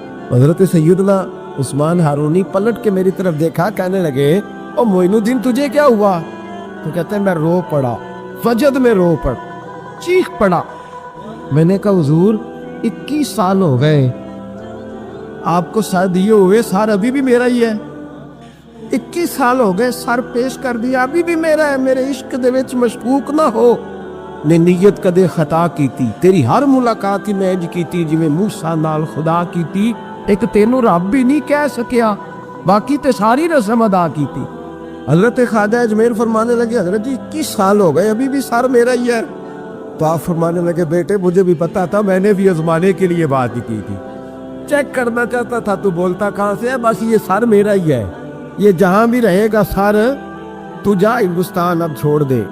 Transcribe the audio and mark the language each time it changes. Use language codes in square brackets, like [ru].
[ur] حضرت سیدنا عثمان ہارونی پلٹ کے میری طرف دیکھا, کہنے لگے او معین الدین تجھے کیا ہوا؟ تو کہتے ہیں میں رو پڑا, فجد میں رو پڑ, چیخ پڑا. میں نے کہا حضور 21 سال ہو گئے آپ کو سر دیے ہوئے, سر ابھی بھی میرا ہی ہے. 21 سال ہو گئے سر پیش کر دیا, ابھی بھی میرا ہے. [pa] میرے عشق دے وچ مشکوک نہ ہو, نے نیت کدے خطا کیتی, تیری ہر ملاقات ہی میں انج کیتی جویں موسیٰ نال خدا کیتی, ایک تینوں رب بھی نہیں کہہ سکیا, باقی تے ساری رسم ادا کیتی. [ur] حضرت خواجہ اجمیر فرمانے لگے حضرت جی 21 سال ہو گئے ابھی بھی سر میرا ہی ہے. تو آپ فرمانے لگے بیٹے مجھے بھی پتا تھا, میں نے بھی آزمانے کے لیے بات کی تھی, چیک کرنا چاہتا تھا تو بولتا کہاں سے ہے, بس یہ سر میرا ہی ہے, یہ جہاں بھی رہے گا سر, تو جا ہندوستان اب چھوڑ دے.